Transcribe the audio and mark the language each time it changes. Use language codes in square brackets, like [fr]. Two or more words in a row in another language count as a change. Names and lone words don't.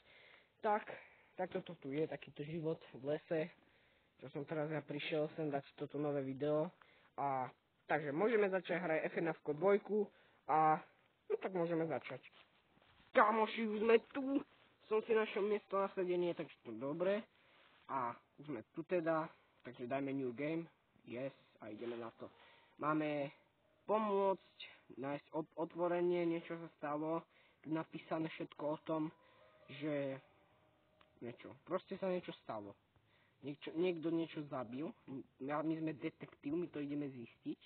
[sk] Tak toto tu je, takýto život v lese, čo som teraz ja prišiel sem dať toto nové video. A takže môžeme začať hrať FNAF 2 a no tak môžeme začať. Kamoši, už sme tu, som si našiel miesto na sedenie, takže to dobre. A už sme tu teda, takže dajme [en] new game, yes, [sk] a ideme na to. Máme pomôcť, nájsť otvorenie, niečo sa stalo, tu napísané všetko o tom, že proste sa niečo stalo. Niekto niečo zabil, my sme detektív, my to ideme zistiť.